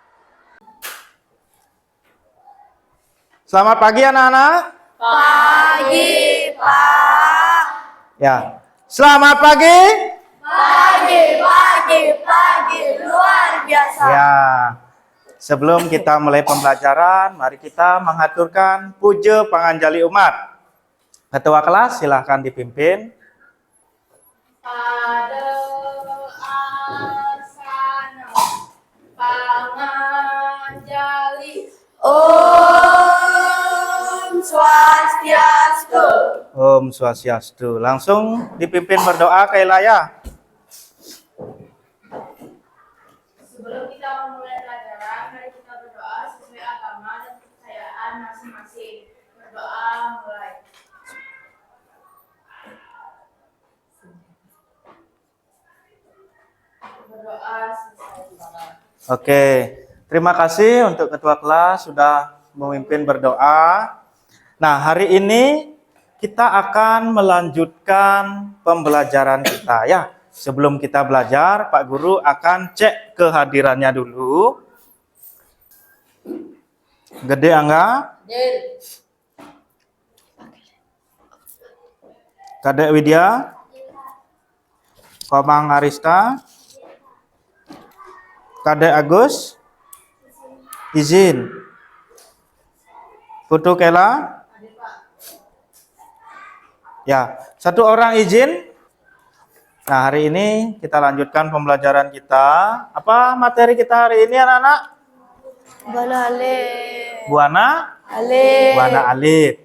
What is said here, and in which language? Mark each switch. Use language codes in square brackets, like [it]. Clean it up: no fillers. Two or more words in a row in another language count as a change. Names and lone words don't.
[id] Selamat pagi anak-anak. Pagi, Pak. Ya. Selamat pagi. Pagi, luar biasa. Ya. Sebelum kita mulai pembelajaran, mari kita mengaturkan puja panganjali umat. Ketua kelas silahkan dipimpin. Pada asana panganjali. Om Swastiastu. Om Swastiastu. Langsung dipimpin berdoa ke Ilaya. Sebelum kita memulai pelajaran, mari kita berdoa sesuai agama dan kepercayaan masing-masing. Berdoa mulai. Berdoa selesai. Oke, terima kasih untuk ketua kelas sudah memimpin berdoa. Nah, hari ini kita akan melanjutkan pembelajaran kita ya. Sebelum kita belajar, Pak Guru akan cek kehadirannya dulu. Gede Angga, Kadek Widya, Komang Arista, Kadek Agus, izin. Putu Kela, ya, satu orang izin. Nah, hari ini kita lanjutkan pembelajaran kita. Apa materi kita hari ini anak-anak? Buana Alit. Buana Alit.